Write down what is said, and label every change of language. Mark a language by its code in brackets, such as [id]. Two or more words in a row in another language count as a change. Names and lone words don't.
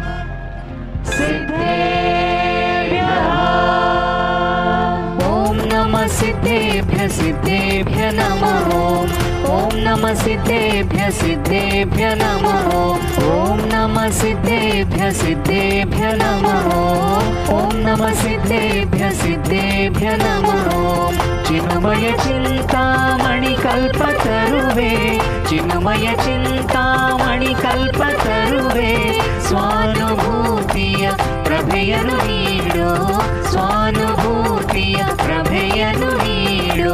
[sa] ಸಿದ್ಧೇಭ್ಯಃ, ಓಂ ನಮಃ ಸಿದ್ಧೇಭ್ಯ ಸಿದ್ಧೇಭ್ಯ ನಮಃ, ಓಂ ನಮಃ ಸಿದ್ಧೇಭ್ಯ ಸಿದ್ಧೇಭ್ಯ ನಮಃ, ಓಂ ನಮಃ ಸಿದ್ಧೇಭ್ಯ ಸಿದ್ಧೇಭ್ಯ ನಮಃ, ಓಂ ನಮಃ ಸಿದ್ಧೇಭ್ಯ ಸಿದ್ಧೇಭ್ಯ ನಮಃ। [kn] ಚಿನ್ಮಯ ಚಿಂತಾಮಣಿ ಕಲ್ಪತರುವೆ, ಚಿನ್ಮಯ ಚಿಂತಾಮಣಿ ಕಲ್ಪತರುವೆ, ಸ್ವಾನುಭೂತಿಯ ಪ್ರಭೆಯನ್ನು ನೀಡು, ಸ್ವಾನುಭೂತಿಯ ಪ್ರಭೆಯನ್ನು ನೀಡು।